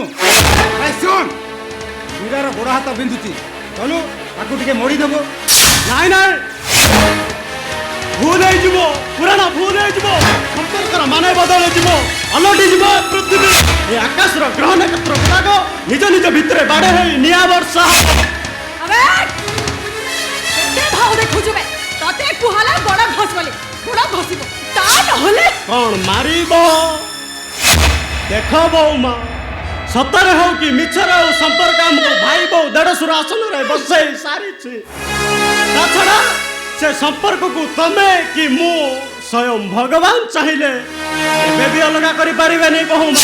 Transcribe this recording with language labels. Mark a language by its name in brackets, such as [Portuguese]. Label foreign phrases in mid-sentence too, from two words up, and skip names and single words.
[Odia] ଶୁଣ, ମୀରାର ଗୋଡ଼ ହାତ ବିନ୍ଧୁଛି, ଚଲୁ ତାକୁ ଟିକେ ମୋଡ଼ିଦେବୁ। ନାଇଁ ନାଇଁ, ଭୁଲ ହେଇଯିବ, ପୁରାଣ ଭୁଲ ହେଇଯିବ, ସମ୍ପର୍କର ମାନେ ବଦଳିଯିବ, ଅଲଟିଯିବ ପୃଥିବୀ। ଏ ଆକାଶର ଗ୍ରହ ନକ୍ଷତ୍ର ଗୁଡ଼ାକ ନିଜ ନିଜ ଭିତରେ ବାଡ଼େ ହେଇ ନିଆଁ ବର୍ଷା ହେବ। ଆବେ କେତେ ଭାଓ ଦେଖୁଛୁ ବେ, ତତେ କୁହାଲା ଗୋଡ଼ ଘଷବଲେ, ଗୋଡ଼ ଘଷିବ, ତା ନହଲେ କଣ ମାରିବ? ଦେଖ ବୋଉମା, ସତରେ ହଉ କି ମିଛରେ ହଉ, ସମ୍ପର୍କ ଆମକୁ ଭାଇ ବୋଉ ଦେଢ଼ଶୁର ଆସନରେ ବସେଇ ସାରିଛି। ତା ଛଡ଼ା ସେ ସମ୍ପର୍କକୁ ତମେ କି ମୁଁ ସ୍ୱୟଂ ଭଗବାନ ଚାହିଁଲେ କେବେ ବି ଅଲଗା କରିପାରିବେନି ବୋଉମା।